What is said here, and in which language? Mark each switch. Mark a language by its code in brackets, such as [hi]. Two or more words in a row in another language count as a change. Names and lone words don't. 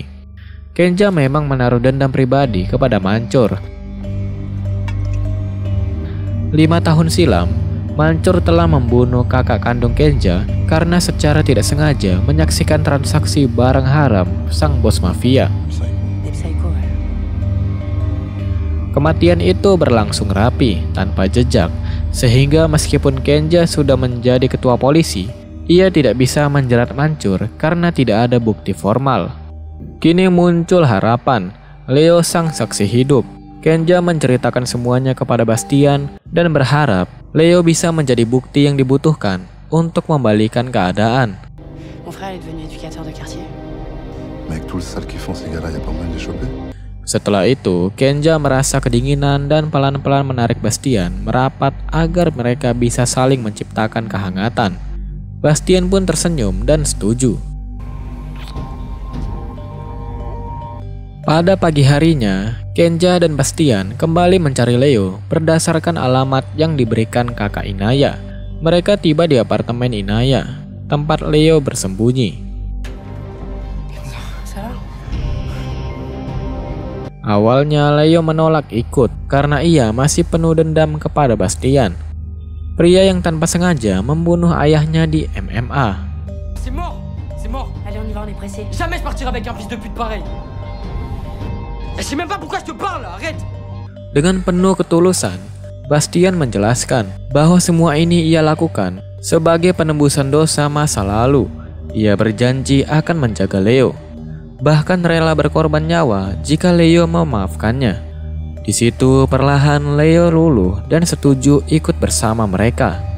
[id] Kenja memang menaruh dendam pribadi kepada Mancur. 5 tahun silam, Mancur telah membunuh kakak kandung Kenja karena secara tidak sengaja menyaksikan transaksi barang haram sang bos mafia. [fr] Des psychos, ouais. [id] Kematian itu berlangsung rapi, tanpa jejak, sehingga meskipun Kenja sudah menjadi ketua polisi, ia tidak bisa menjerat Mancur karena tidak ada bukti formal. Kini muncul harapan, Leo sang saksi hidup. Kenja menceritakan semuanya kepada Bastian dan berharap Leo bisa menjadi bukti yang dibutuhkan untuk membalikan keadaan. [fr] Mon frère est devenu éducateur de quartier. Mais avec tout le sale qu'ils font ces gars-là, y a pas moyen de les choper? [id] Setelah itu, Kenja merasa kedinginan dan pelan-pelan menarik Bastian merapat agar mereka bisa saling menciptakan kehangatan. Bastian pun tersenyum dan setuju. Pada pagi harinya, Kenja dan Bastian kembali mencari Leo berdasarkan alamat yang diberikan kakak Inaya. Mereka tiba di apartemen Inaya, tempat Leo bersembunyi. [fr] Ça va? [id] Awalnya Leo menolak ikut karena ia masih penuh dendam kepada Bastian. Pria yang tanpa sengaja membunuh ayahnya di MMA. [fr] C'est mort. C'est mort. Allez, on y va, on est pressé. Jamais je partirai avec un fils de pute pareil. Je sais même pas pourquoi je te parle, arrête. [id] Dengan penuh ketulusan, Bastian menjelaskan bahwa semua ini ia lakukan sebagai penembusan dosa masa lalu. Ia berjanji akan menjaga Leo, bahkan rela berkorban nyawa jika Leo memaafkannya. Di situ perlahan Leo luluh dan setuju ikut bersama mereka.